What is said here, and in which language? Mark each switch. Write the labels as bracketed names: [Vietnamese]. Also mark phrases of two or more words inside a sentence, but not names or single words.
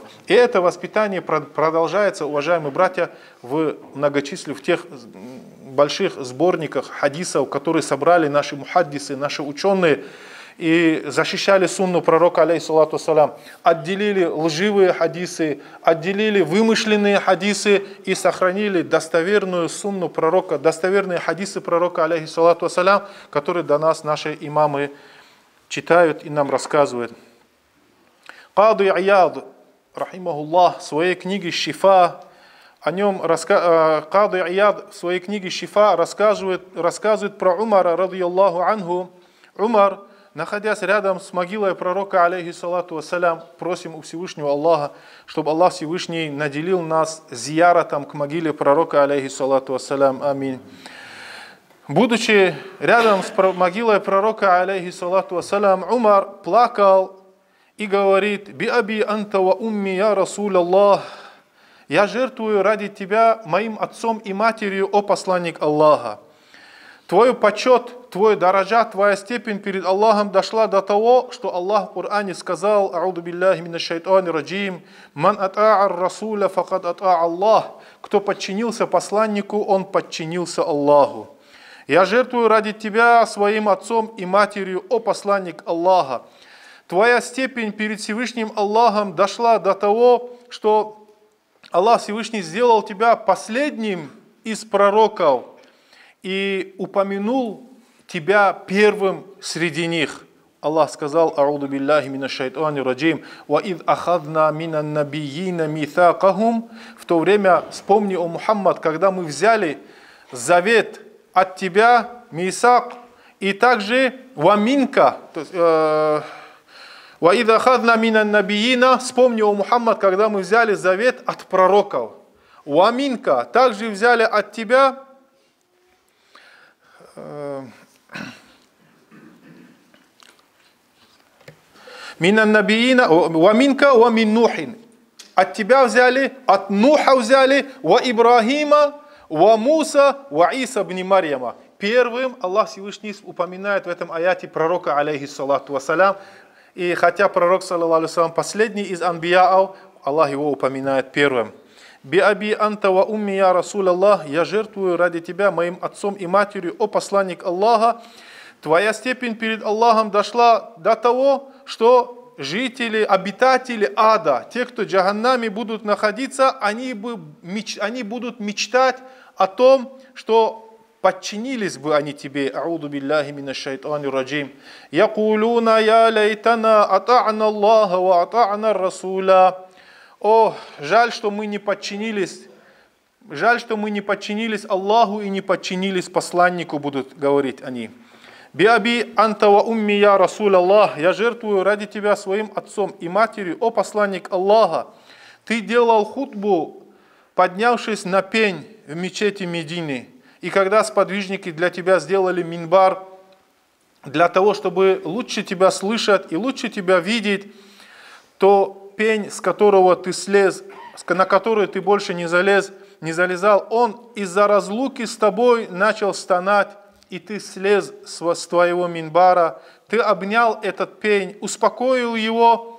[Russian] И это воспитание продолжается, уважаемые братья, в тех больших сборниках хадисов, которые собрали наши мухаддисы, наши ученые, и защищали сунну пророка, [Arabic] عليه الصلاة والسلام, [Russian] отделили лживые хадисы, отделили вымышленные хадисы и сохранили достоверную сунну пророка, достоверные хадисы пророка, [Arabic] عليه الصلاة والسلام, [Russian] которые до нас наши имамы читают и нам рассказывают. Кади Ияд, рахимахуллах, в своей книге «Шифа», Кади Ияд в своей книге «Шифа» рассказывает про Умара, [Arabic] رضي الله عنه. [Russian] Умар, находясь рядом с могилой пророка, [Arabic] عليه الصلاة والسلام, [Russian] просим у Всевышнего Аллаха, чтобы Аллах Всевышний наделил нас зияратом к могиле пророка, [Arabic] عليه الصلاة والسلام. [Russian] Аминь. Будучи рядом с могилой пророка, [Arabic] عليه الصلاة والسلام, [Russian] Умар плакал и говорит: [Arabic] «بأبي أنت وأمي يا رسول الله». [Russian] Я жертвую ради тебя моим отцом и матерью, о посланник Аллаха. Твой почет, твой дараджа, твоя степень перед Аллахом дошла до того, что Аллах в Коране сказал: [Arabic] «أعوذ بالله من الشيطان الرجيم من أطاع الرسول فقد أطاع الله». [Russian] Кто подчинился посланнику, он подчинился Аллаху. Я жертвую ради тебя своим отцом и матерью, о посланник Аллаха. Твоя степень перед Всевышним Аллахом дошла до того, что Аллах Всевышний сделал тебя последним из пророков и упомянул тебя первым среди них. Аллах сказал: [Arabic] «أعوذ بالله من الشيطان الرجيم وإذ أخذنا من النبيين ميثاقهم». [Russian] В то время, вспомни, о Мухаммад, когда мы взяли завет от тебя, мисак, и также ваминка, [Arabic] «وإذ أخذنا من النبيين», [Russian] вспомни, о Мухаммад, когда мы взяли завет от пророков. «Ваминка», также взяли от тебя [Arabic] «من النبيين», «ومنك ومن نوح». [Russian] От тебя взяли, от Нуха взяли, [Arabic] «وإبراهيم وموسى وعيسى ابن مريم». [Russian] Первым Аллах Всевышний упоминает в этом аяте пророка, [Arabic] عليه الصلاة والسلام. [Russian] И хотя пророк, [Arabic] صلى الله عليه وسلم, [Russian] последний из анбияов, Аллах его упоминает первым. [Arabic] «بأبي أنت وأمي يا رسول الله», [Russian] я жертвую ради тебя моим отцом и матерью, о посланник Аллаха. Твоя степень перед Аллахом дошла до того, что жители, обитатели ада, те, кто в джаханнаме будут находиться, они будут мечтать о том, что подчинились бы они тебе. [Arabic] أعوذ بالله من الشيطان الرجيم. يقولون يا ليتنا أطعنا الله وأطعنا الرسولا. [Russian] О, жаль, что мы не подчинились. Жаль, что мы не подчинились Аллаху и не подчинились посланнику, будут говорить они. [Arabic] بأبي أنت وأمي يا رسول الله. [Russian] Я жертвую ради тебя своим отцом и матерью, о посланник Аллаха. Ты делал хутбу, поднявшись на пень в мечети Медины. И когда сподвижники для тебя сделали минбар, для того, чтобы лучше тебя слышать и лучше тебя видеть, то пень, с которого ты слез, на который ты больше не залезал, он из-за разлуки с тобой начал стонать, и ты слез с твоего минбара, ты обнял этот пень, успокоил его.